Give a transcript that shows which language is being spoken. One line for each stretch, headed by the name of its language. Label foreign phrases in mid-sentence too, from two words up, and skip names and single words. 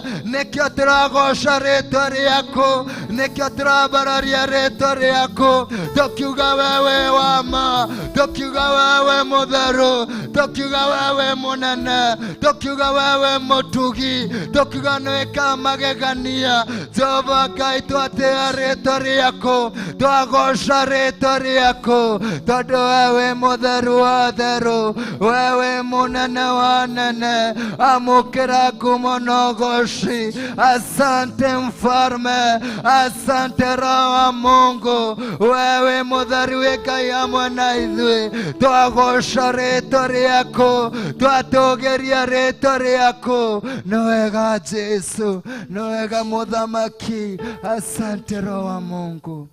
Kikuyu: Nĩkĩo tũragoca rĩĩtwa rĩaku, nĩkĩo tũrambararia rĩĩtwa rĩaku, tũkiuga wewe wa ma, tũkiuga wewe mũtheru, tũkiuga wewe mũnene, tũkiuga wewe mũtugi, tũkiuga nĩwĩka magegania. Jehova Ngai twatĩĩa rĩĩtwa rĩaku, twagoca rĩĩtwa rĩaku, tondũ wewe mũtheru wa theru, wewe mũnene wa nene. Amũkĩra ngumo na ũgooci.
Swahili: Asante Mfalme, asante Roho wa Mungu,
Kikuyu: wewe mũtheru wĩ Ngai hamwe na ithuĩ. Twagoca rĩĩtwa rĩaku, twatũgĩria rĩĩtwa rĩaku. Nĩ wega Jesu, nĩ wega mũthamaki.
Swahili: Asante Roho wa Mungu.